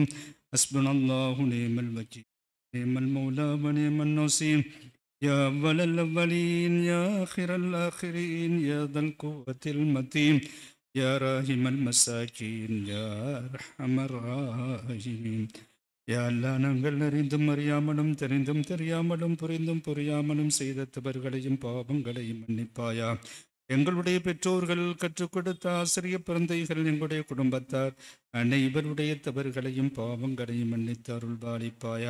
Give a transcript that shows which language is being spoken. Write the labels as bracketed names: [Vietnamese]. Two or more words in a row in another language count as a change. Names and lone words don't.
[Arabic] حسبنا الله ونعم الوكيل نعم المولى ونعم النصير. يا أول الأولين يا آخر الآخرين يا ذا القوة المتين يا راحم المساكين يا أرحم الراحمين. [Tamil] யா அல்லாஹ், நாங்கள் அறிந்தும் அறியாமலும் தெரிந்தும் தெரியாமலும் புரிந்தும் புரியாமலும் செய்த தவறுகளையும் பாவங்களையும் மன்னிப்பாயா. எங்களுடைய பெற்றோர்கள், கற்றுக் கொடுத்த ஆசிரிய பிறந்தைகள், எங்களுடைய குடும்பத்தார் அனைவருடைய தவறுகளையும் பாவங்களையும் மன்னித்து அருள் பாலிப்பாயா.